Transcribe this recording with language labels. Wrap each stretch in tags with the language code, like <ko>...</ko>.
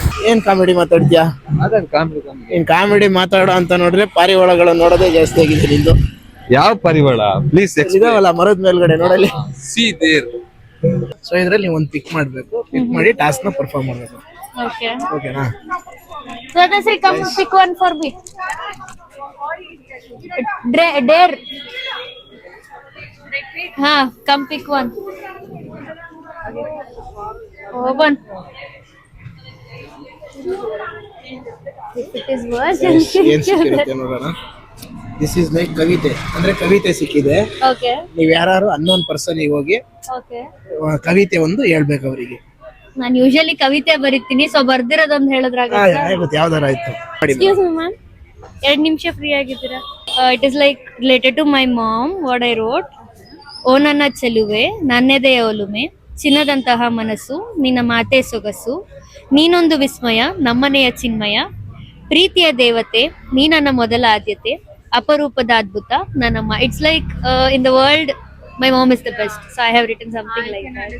<kn>ಏನ್ ಕಾಮಿಡಿ ಮಾತಾಡ್ತೀಯಾ? ಏನ್ ಕಾಮಿಡಿ ಮಾತಾಡೋ ಅಂತ ನೋಡ್ರೆ ಪಾರಿವಾಳಗಳನ್ನ ನೋಡೋದೇ ಜಾಸ್ತಿ ಆಗಿದೆ ನಿಂದು. ಯಾವ ಪರಿವಾಳ? ಪ್ಲೀಸ್ ಇದಾವಲ್ಲ ಮರದ ಮೇಲ್ಗಡೆ ನೋಡಲಿ.</kn> <en>See there.</en> <kn>ಸೊ ಇದ್ರಲ್ಲಿ ನೀವು ಒಂದು ಪಿಕ್ ಮಾಡ್ಬೇಕು, ಪಿಕ್ ಮಾಡಿ ಟಾಸ್ಕ್ ನ ಪರ್ಫಾರ್ಮ್ ಮಾಡ್ಬೇಕು.</kn> <en>Okay.</en> <kn>ಓಕೆನಾ?</kn> <en>Swadasri, come pick one for me. Dare. Come pick one. Open. If it is worse,</en> <kn>ಏನ್ ಸಿಕ್ಕಿರುತ್ತೆ ನೋಡೋಣ.</kn> <en>this is like</en> <kn>ಕವಿತೆ, ಅಂದ್ರೆ ಕವಿತೆ ಸಿಕ್ಕಿದೆ.</kn> <en>Okay.</en> <kn>ನೀವ್ ಯಾರು ಅನ್ನೋನ್ ಪರ್ಸನ್ ಹೋಗಿ</kn> <en>Okay.</en> <kn>ಕವಿತೆ ಒಂದು ಹೇಳ್ಬೇಕು ಅವರಿಗೆ. ನಾನು ಯೂಶಲಿ ಕವಿತೆ ಬರೀತೀನಿ, ಸೊ ಬರ್ದಿರೋದೊಂದು ಹೇಳಿದ್ರಾಗ. ಆಗುತ್ತೆ, ಯಾವ್ದಾರ ಆಯ್ತು.</kn> <en>excuse me ma'am,</en> <kn>2 ನಿಮಿಷ ಫ್ರೀ ಆಗಿದ್ದೀರಾ?</kn> <en>It is like related to my mom. What I wrote:</en> <kn>ಓ ನನ್ನ ಚೆಲುವೆ, ನನ್ನೆದೆಯ ಒಲುಮೆ, ಚಿನ್ನದಂತಹ ಮನಸ್ಸು, ನಿನ್ನ ಮಾತೆ ಸೊಗಸು, ನೀನೊಂದು ವಿಸ್ಮಯ, ನಮ್ಮನೆಯ ಚಿನ್ಮಯ, ಪ್ರೀತಿಯ ದೇವತೆ, ನೀ ನನ್ನ ಮೊದಲ ಆದ್ಯತೆ, ಅಪರೂಪದ ಅದ್ಭುತ ನನ್ನಮ್ಮ.</kn> <en>It's like in the world my mom is the best, so I have written something like that.</en>